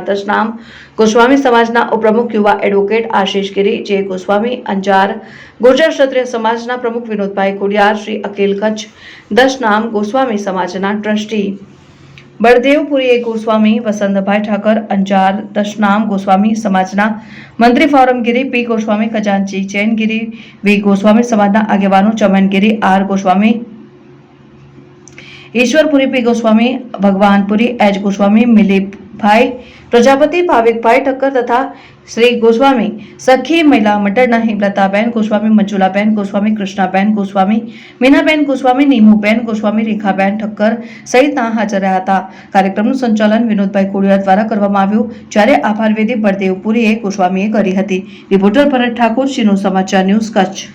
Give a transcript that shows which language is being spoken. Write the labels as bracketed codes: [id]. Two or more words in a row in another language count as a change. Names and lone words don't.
[gu] દશનામ ગોસ્વામી સમાજના ઉપપ્રમુખ યુવા એડવોકેટ આશીષ ગીરી, જે ગોસ્વામી અંજાર ગુર્જર ક્ષત્રિય સમાજના પ્રમુખ વિનોદભાઈ ખોડિયાર, શ્રી અખિલ કચ્છ દશનામ ગોસ્વામી સમાજના ટ્રસ્ટી બળદેવપુરી ગોસ્વામી, વસંતભાઈ ઠાકર અંજાર દશનામ ગોસ્વામી સમાજના મંત્રી ફોરમગીરી, પી ગોસ્વામી ખજાનચી ચેનગીરી, વી ગોસ્વામી સમાજના આગેવાનો ચમનગીરી, આર ગોસ્વામી ईश्वरपुरी, पी गोस्वामी भगवानपुरी, एच गोस्वामी, मिलीपभाई प्रजापति, भाविकभाई ठक्कर तथा श्री गोस्वामी सखी महिला मंडळના હિમલતાબેન ગોસ્વામી, મંજુલાબેન ગોસ્વામી, કૃષ્ણાબેન ગોસ્વામી, મીનાબેન ગોસ્વામી, નીમુબેન ગોસ્વામી, રેખાબેન ઠક્કર સહિતના હાજર રહ્યા હતા। કાર્યક્રમનું સંચાલન વિનોદભાઈ કોડિયાર દ્વારા કરવામાં આવ્યું, જ્યારે આભાર વિધિ બળદેવપુરીએ ગોસ્વામીએ કરી હતી। રિપોર્ટર ભરત ઠાકોર, શિનોર સમાચાર ન્યૂઝ, કચ્છ।